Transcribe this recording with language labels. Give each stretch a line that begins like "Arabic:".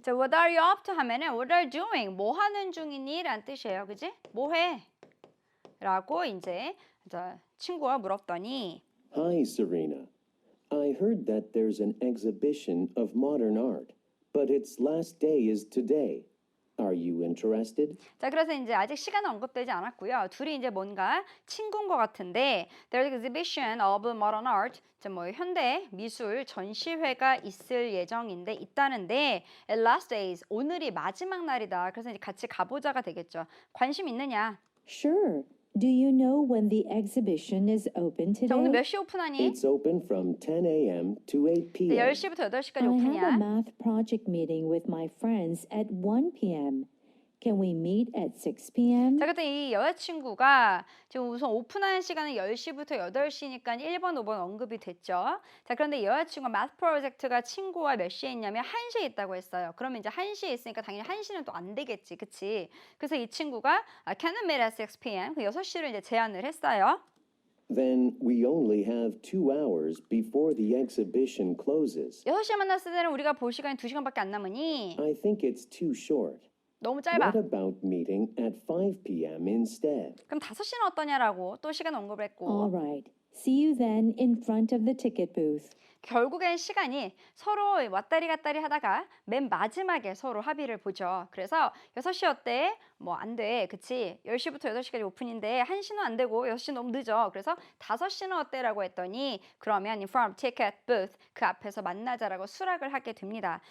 English: 자, what are you up to 하면은 what are you doing?
Korean: 뭐 하는 중이니? 라는 뜻이에요. 그지? 뭐 해? 라고 이제 친구가 물었더니
English: Hi, Serena. I heard that there's an exhibition of modern art, but its last day is today. Are you interested?
Korean: 자, 그래서 이제 아직 시간은 언급되지 않았고요. 둘이 이제 뭔가 친구인 것 같은데
English: There's exhibition of modern art.
Korean: 뭐 현대 미술 전시회가 있을 예정인데 있다는데
English: It last days.
Korean: 오늘이 마지막 날이다. 그래서 이제 같이 가보자가 되겠죠. 관심 있느냐?
English: Sure. Do you know when the exhibition is open
Korean: 자, 오늘 몇 시 오픈하니?
English: It's open from 10 a.m. to 8
Korean: 네,
English: p.m.
Korean: 10시부터 8시까지
English: I have a
Korean: 오픈이야.
English: math project meeting with my friends at 1 p.m. Can we meet at 6 p.m.?
Korean: 자, 그때 이 여자친구가 지금 우선 오픈하는 시간은 10시부터 8시니까 1번, 5번 언급이 됐죠. 자, 그런데 이 여자친구가 마트 프로젝트가 친구와 몇 시에 있냐면 1시에 있다고 했어요. 그러면 이제 1시에 있으니까 당연히 1시는 또 안 되겠지. 그치? 그래서 이 친구가
English: Can we meet at 6 p.m.?
Korean: 그 6시를 이제 제안을 했어요.
English: Then we only have 2 hours before the exhibition closes.
Korean: 6시에 만났을 때는 우리가 볼 시간이 2시간밖에 안 남으니
English: I think it's too short.
Korean: 너무
English: What
Korean: 짧아.
English: about meeting at 5 p.m. instead?
Korean: 그럼 5시는 어떠냐라고 또 시간 언급을 했고
English: All right. See you then in front of the ticket booth.
Korean: 결국엔 시간이 서로 왔다리 갔다리 하다가 맨 마지막에 서로 합의를 보죠. 그래서 6시 어때? 뭐 안 돼. 그치? 10시부터 8시까지 오픈인데 1시는 안 되고 6시 너무 늦어. 그래서 5시는 어때? 라고 했더니 그러면
English: in front of ticket booth
Korean: 그 앞에서 만나자라고 수락을 하게 됩니다.